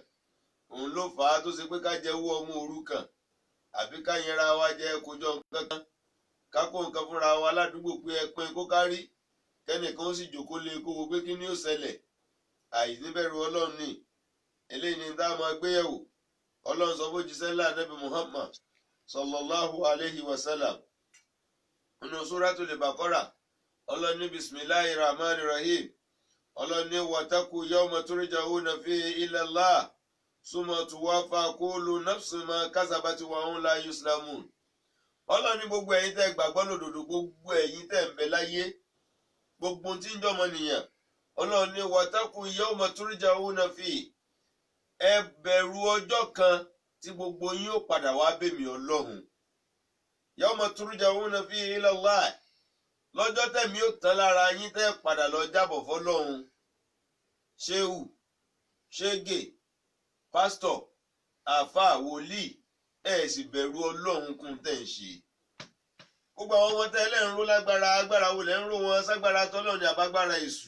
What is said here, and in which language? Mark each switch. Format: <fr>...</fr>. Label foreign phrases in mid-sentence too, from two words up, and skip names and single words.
<yo>Òun ló fà á tó ṣe pé ká jẹ owó ọmọ òrukàn àbí ká yẹra wa jẹ kójọ nǹkan kan, ká kó nǹkan fúnra wa ládùúgbò pé ẹ pín kó kárí, kẹ́nìkan ó sì jókòó lé kó wo pé kí ni ó ṣẹlẹ̀. Àìníbẹ̀rù Ọlọ́run ni. Eléyìí ni tá a máa gbé yẹ̀wò. Ọlọ́run sọ fún òjíṣẹ́ ńlá Ànábì Muhammad</yo> <ar>صلى الله عليه وسلم</ar> <yo>nínú Suratul Baqara. Ọlọ́run ní</yo> <ar>بسم الله الرحمن الرحيم.</ar> <yo>Ọlọ́run ní</yo> <ar>واتقوا يوما ترجعون فيه إلى الله ثم توفى كل نفس ما كسبت وهم لا يظلمون.</ar> <yo>Ọlọ́run ní gbogbo ẹ̀yin tẹ́ gbàgbọ́ lódodo, gbogbo ẹ̀yin tẹ́ ń bẹ láyé, gbogbo tí ń jọmọ nìyàn. Ọlọ́run ní</yo> <ar>واتقوا يوما ترجعون فيه.</ar> <yo>Ẹ bẹ̀rù ọjọ́ kan tí gbogbo yín ó padà wá bèmí Ọlọ́run.</yo> <ar>يوما ترجعون فيه إلى الله.</ar> <yo>Lọ́jọ́ tẹ̀mí ó tán lára yín tẹ́ padà lọ jábọ̀ fọ́lọ́run. Ṣéhù, ṣégè, pásítọ̀, àáfàá, wòlíì, ẹ sì bẹ̀rù Ọlọ́run kún tẹ̀ ń ṣe. Gbogbo àwọn ọmọ tẹ́lẹ̀ ń ró lágbára, agbára wo lẹ̀ ń ró wọn, ságbára tọ́lọ́run ni àbágbára èṣù.</yo>